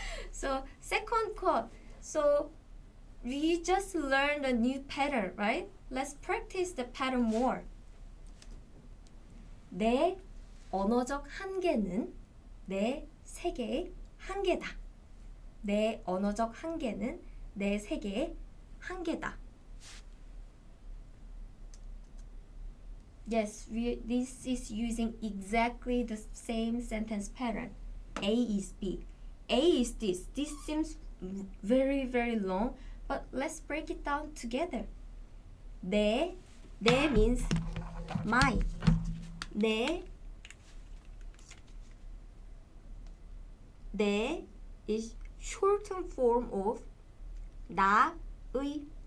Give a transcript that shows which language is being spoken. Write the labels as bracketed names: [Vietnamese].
[English] So second quote. So we just learned a new pattern, right? Let's practice the pattern more. [Korean] 내 언어적 한계는 내 세계의 한계다. 내 언어적 한계는 내 세계의 한계다. [English] Yes, this is using exactly the same sentence pattern. A is B. A is this. This seems very, very long, but let's break it down together. 내 means my. 내 is shortened form of 나의.